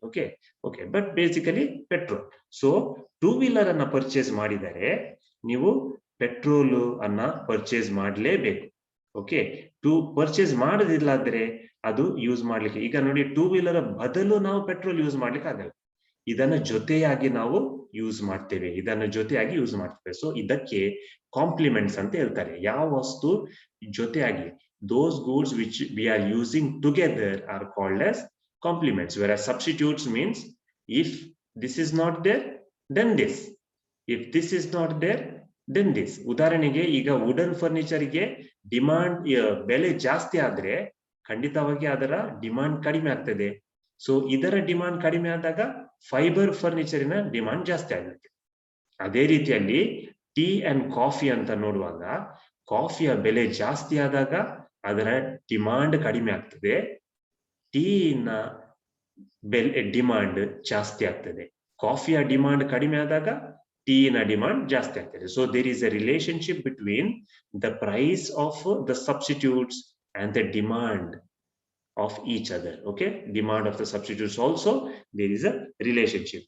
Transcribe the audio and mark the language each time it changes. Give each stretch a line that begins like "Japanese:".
Kannada: Okay,
English: But basically petrol.
Kannada: So two wheeler ಅನ್ನ purchase ಮಾಡಿದರೆ ನೀವು ಪೆಟ್ರೋಲ್ ಅನ್ನ ಪರ್ಚೇಸ್ ಮಾಡಲೇಬೇಕು. ಓಕೆ, ಪರ್ಚೇಸ್ ಮಾಡದಿಲ್ಲಾದ್ರೆ ಅದು ಯೂಸ್ ಮಾಡ್ಲಿಕ್ಕೆ, ಈಗ ನೋಡಿ, ಟೂ ವೀಲರ್ ಬದಲು ನಾವು ಪೆಟ್ರೋಲ್ ಯೂಸ್ ಮಾಡ್ಲಿಕ್ಕೆ ಆಗಲ್ಲ. ಇದನ್ನ ಜೊತೆಯಾಗಿ ನಾವು ಯೂಸ್ ಮಾಡ್ತೇವೆ, ಇದನ್ನ ಜೊತೆಯಾಗಿ ಯೂಸ್ ಮಾಡ್ತೇವೆ. ಸೊ ಇದಕ್ಕೆ ಕಾಂಪ್ಲಿಮೆಂಟ್ಸ್ ಅಂತ ಹೇಳ್ತಾರೆ. ಯಾವ ವಸ್ತು ಜೊತೆಯಾಗಿ,
English: those goods which we are using together are called as complements, whereas substitutes means if this is not there then this, if this is not there then this.
Kannada: ಉದಾಹರಣೆಗೆ ಈಗ wooden furniture ಗೆ demand ಬೆಲೆ ಜಾಸ್ತಿ ಆದ್ರೆ ಖಂಡಿತವಾಗಿ ಅದರ demand ಕಡಿಮೆ ಆಗ್ತದೆ. ಸೊ ಇದರ ಡಿಮಾಂಡ್ ಕಡಿಮೆ ಆದಾಗ ಫೈಬರ್ ಫರ್ನಿಚರಿನ ಡಿಮಾಂಡ್ ಜಾಸ್ತಿ ಆಗುತ್ತೆ. ಅದೇ ರೀತಿಯಲ್ಲಿ ಟೀ ಅಂಡ್ ಕಾಫಿ ಅಂತ ನೋಡುವಾಗ ಕಾಫಿಯ ಬೆಲೆ ಜಾಸ್ತಿ ಆದಾಗ ಅದರ ಡಿಮಾಂಡ್ ಕಡಿಮೆ ಆಗ್ತದೆ, ಟೀನ ಬೆಲೆ ಡಿಮಾಂಡ್ ಜಾಸ್ತಿ ಆಗ್ತದೆ. ಕಾಫಿಯ ಡಿಮಾಂಡ್ ಕಡಿಮೆ ಆದಾಗ ಟೀನ ಡಿಮಾಂಡ್ ಜಾಸ್ತಿ ಆಗ್ತದೆ.
English: So there is a relationship between the price of the substitutes and the demand of each other. Okay, demand of the substitutes also, there is a relationship.